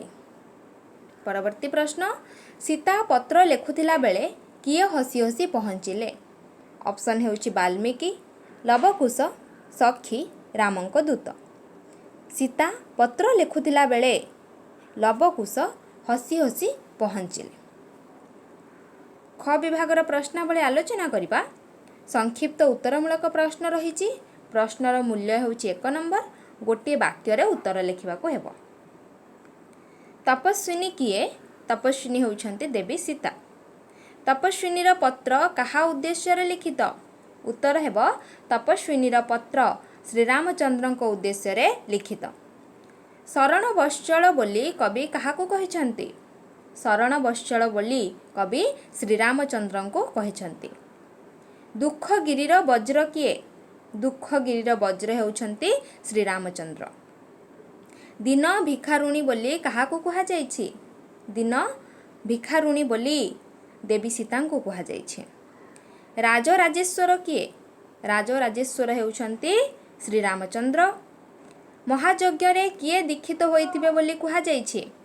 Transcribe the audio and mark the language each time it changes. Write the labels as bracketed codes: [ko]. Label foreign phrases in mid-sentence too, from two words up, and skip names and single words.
[or] ପରବର୍ତ୍ତୀ ପ୍ରଶ୍ନ, ସୀତା ପତ୍ର ଲେଖୁଥିଲା ବେଳେ କିଏ ହସି ହସି ପହଞ୍ଚିଲେ? ଅପସନ ହେଉଛି ବାଲ୍ମୀକି, ଲବକୁଶ, ସଖୀ, ରାମଙ୍କ ଦୂତ। ସୀତା ପତ୍ର ଲେଖୁଥିଲା ବେଳେ ଲବକୁଶ ହସି ହସି ପହଞ୍ଚିଲେ। ଖ ବିଭାଗର ପ୍ରଶ୍ନାବଳୀ ଆଲୋଚନା କରିବା। ସଂକ୍ଷିପ୍ତ ଉତ୍ତରମୂଳକ ପ୍ରଶ୍ନ ରହି। ପ୍ରଶ୍ନର ମୂଲ୍ୟ ହେଉଛି 1 ନମ୍ବର ଗୋଟେ ବାକ୍ୟ ଉତ୍ତର ଲେଖା ହେବ। ତପସ୍ୱିନୀ କିଏ? ତପସ୍ୱିନୀ ହେଉଛନ୍ତି ଦେବୀ ସୀତା। ତପସ୍ୱିନୀର ପତ୍ର କାହା ଉଦ୍ଦେଶ୍ୟ ଲିଖିତ? ଉତ୍ତର ହେବ ତପସ୍ୱିନୀର ପତ୍ର ଶ୍ରୀରାମଚନ୍ଦ୍ରଙ୍କ ଉଦ୍ଦେଶ୍ୟ ଲିଖିତ। ଶରଣ ବତ୍ସଳ ବୋଲି କବି କାହାକୁ କହିଛନ୍ତି? ଶରଣ ବତ୍ସଳ ବୋଲି କବି ଶ୍ରୀରାମଚନ୍ଦ୍ରଙ୍କୁ କହିଛନ୍ତି। ଦୁଃଖଗିରିର ବଜ୍ର କିଏ? ଦୁଃଖଗିରିର ବଜ୍ର ହେଉଛନ୍ତି ଶ୍ରୀରାମଚନ୍ଦ୍ର। ଦୀନ ଭିକାରୁଣୀ ବୋଲି କାହାକୁ କୁହା ଯାଇଛି? ଦୀନ ଭିକାରୁଣୀ ବୋଲି ଦେବୀ ସୀତାଙ୍କୁ କୁହା ଯାଇଛି। ରାଜରାଜେଶ୍ୱର କିଏ? ରାଜରାଜେଶ୍ୱର ହେଉଛନ୍ତି ଶ୍ରୀରାମଚନ୍ଦ୍ର। ମହାଯଜ୍ଞ କିଏ ଦୀକ୍ଷିତ ହୋଇଥିବେ ବୋଲି କୁହା ଯାଇଛି?